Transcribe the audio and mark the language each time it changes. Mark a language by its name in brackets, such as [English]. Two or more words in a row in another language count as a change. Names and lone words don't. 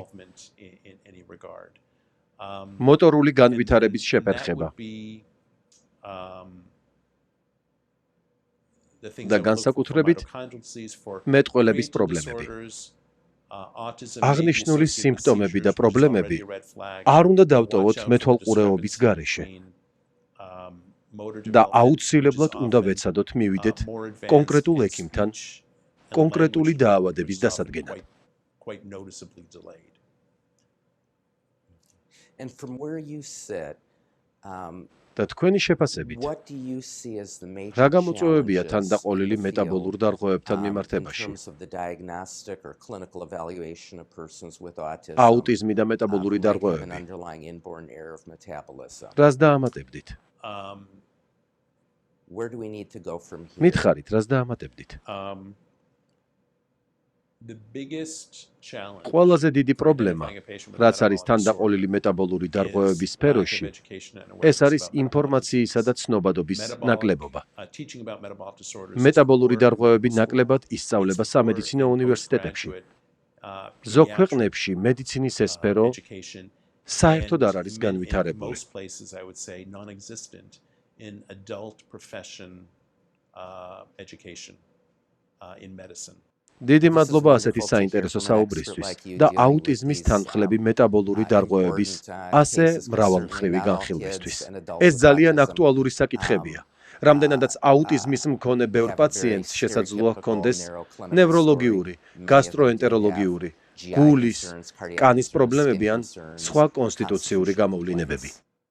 [English] involvement in any regard. [Georgian] მოტორული [English] And [Georgian] განვითარების [English] that [Georgian] შეფერხება [English] would be the things [Georgian] და [English] I would look for [Georgian] განსაკუთრებით [English] mitochondrial disease, for [Georgian] მეტყველების [English] creatine [Georgian] პრობლემები. [English] disorders, autism may be [Georgian] აღნიშნული [English] associated with [Georgian] სიმპტომები და [English] seizures, which is [Georgian] პრობლემები [English] already a red flag. [Georgian] არ უნდა [English] Watch [Georgian] დავტოვოთ [English] out for the [Georgian] მეთვალყურეობის [English] discrepancy [Georgian] გარეშე [English] between, motor [Georgian] და [English] development, which is [Georgian] აუცილებლად უნდა [English] often, [Georgian] ვეცადოთ მივიდეთ [English] more advanced [Georgian] კონკრეტულ [English] in [Georgian] ექიმთან [English] speech and [Georgian] კონკრეტული [English] language development, [Georgian] დაავადების [English] which is often [Georgian] დასადგენად. [English] quite noticeably delayed. And from where you sit, [Georgian] და თქვენი შეფასებით, [English] what do you see as the major [Georgian] რა გამოწვევებია თან [English] challenges [Georgian] დაყოლილი [English] in the [Georgian] მეტაბოლურ [English] field, [Georgian] დარღვევებთან [English] in [Georgian] მიმართებაში? [English] terms of the diagnostic or clinical evaluation of persons with autism [Georgian] აუტიზმი და [English] who [Georgian] მეტაბოლური [English] might have an [Georgian] დარღვევები. [English] underlying inborn error of metabolism? [Georgian] რას დაამატებდით? [English] Where do we need to go from here? [Georgian] მითხარით, რას დაამატებდით? [English] The biggest challenge [Georgian] ყველაზე დიდი [English] for [Georgian] პრობლემა, [English] identifying a patient with a [Georgian] რაც არის [English] metabolic [Georgian] თან [English] disorder [Georgian] დაყოლილი მეტაბოლური დარღვევების [English] is [Georgian] სფეროში, [English] lack of education and [Georgian] ეს [English] awareness [Georgian] არის [English] about metabolic [Georgian] ინფორმაციისა და [English] disease. [Georgian] ცნობადობის [English] Metabolic, [Georgian] ნაკლებობა. [English] teaching about metabolic disorders is [Georgian] მეტაბოლური [English] for [Georgian] დარღვევები [English] medical [Georgian] ნაკლებად [English] school. [Georgian] ისწავლება [English] It's for [Georgian] სამედიცინო [English] in [Georgian] უნივერსიტეტებში. [English] postgraduate, [Georgian] ზოგ [English] pediatric, [Georgian] ქვეყნებში მედიცინის ეს სფერო [English] education, [Georgian] საერთოდ [English] and [Georgian] არ არის [English] in [Georgian] განვითარებული. [English] most places, I would say, non-existent in adult profession education in medicine. [Georgian] დიდი მადლობა ასეთი საინტერესო საუბრისთვის და აუტიზმის თანხლები მეტაბოლური დარღვევების ასე მრავალმხრივი განხილვისთვის. ეს ძალიან აქტუალური საკითხებია. რამდენადაც აუტიზმის მქონე ბევრ პაციენტს შესაძლოა ჰქონდეს ნევროლოგიური, გასტროენტეროლოგიური, გულის, კანის პრობლემები ან სხვა კონსტიტუციური გამოვლინებები.